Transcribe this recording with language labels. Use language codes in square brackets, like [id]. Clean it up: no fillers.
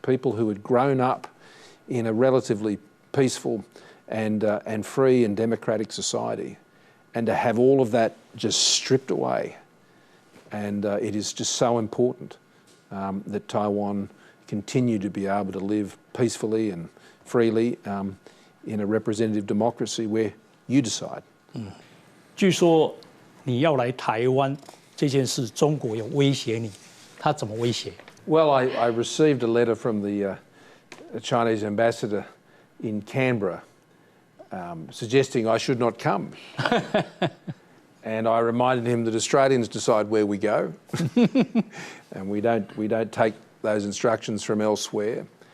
[en] People who had grown up in a relatively peaceful and free and democratic society, and to have all of that just stripped away. And it is just so important that Taiwan continue to be able to live peacefully and freely in a representative democracy where you decide. [zh] 据说你要来台湾这件事，中国有威胁你，他怎么威胁？ [en] Well, I received a letter from the Chinese ambassador in Canberra suggesting I should not come. And I reminded him that Australians decide where we go, and we don't take those instructions from elsewhere.